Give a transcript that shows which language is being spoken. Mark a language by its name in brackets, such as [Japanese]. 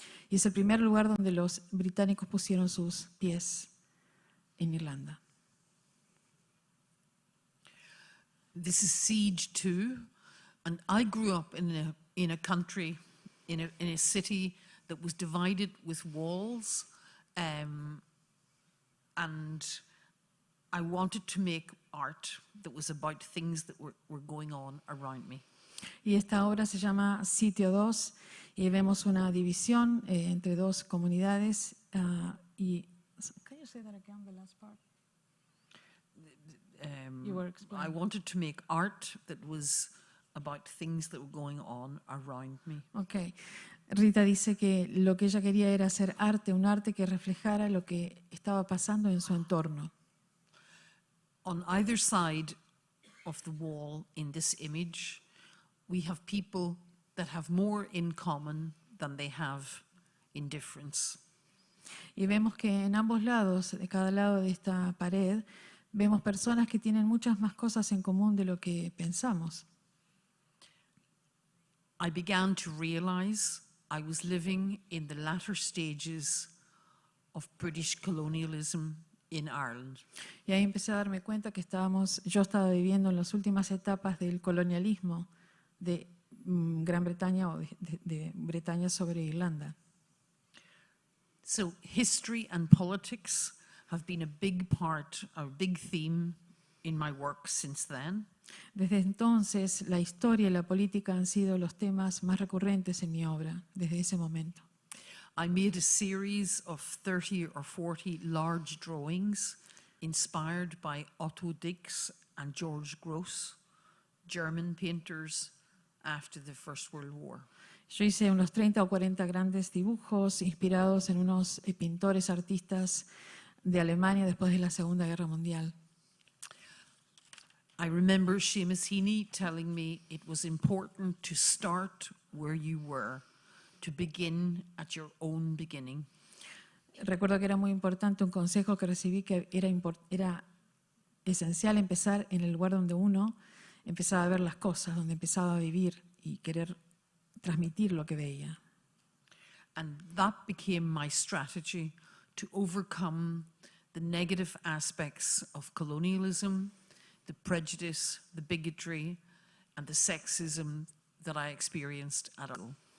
[Spanish] Y es el primer lugar donde los británicos pusieron sus pies en Irlanda. [English] This is Siege 2, and I grew up in a country, in a city that was divided with walls, and I wanted to make art that was about things that were going on around me. [Spanish] Y esta obra se llama Sitio 2 y vemos una división entre dos comunidades. [English] Y can you say that again, the last part? You were I explaining. wanted to make art that was about things that were going on around me. Okay. [Spanish] Rita dice que lo que ella quería era hacer arte, un arte que reflejara lo que estaba pasando en su entorno. [English] On either side of the wall in this image, we have people that have more in common than they have in difference. [Spanish] Y vemos que en ambos lados, de cada lado de esta pared, vemos personas que tienen muchas más cosas en común de lo que pensamos. [English] I began to realize I was living in the latter stages of British colonialism in Ireland. [Spanish] Y ahí empecé a darme cuenta que yo estaba viviendo en las últimas etapas del colonialismo de Gran Bretaña o de Bretaña sobre Irlanda. [English] So history and politics have been a big part, a big theme in my work since then. [Spanish] Desde entonces, la historia y la política han sido los temas más recurrentes en mi obra, desde ese momento. [English] I made a series of 30 or 40 large drawings inspired by Otto Dix and George Gross, German painters after the First World War. [Spanish] Yo hice unos 30 o 40 grandes dibujos inspirados en unos pintores artistas de Alemania después de la Segunda Guerra Mundial. [English] I remember Seamus Heaney telling me it was important to start where you were, to begin at your own beginning. [Spanish] Recuerdo que era muy importante un consejo que recibí, que era esencial empezar en el lugar donde uno empezaba a ver las cosas, donde empezaba a vivir y querer transmitir lo que veía. [English] And that became my strategy to overcome the negative aspects of colonialism, the prejudice, the bigotry, and the sexism that I experienced at all.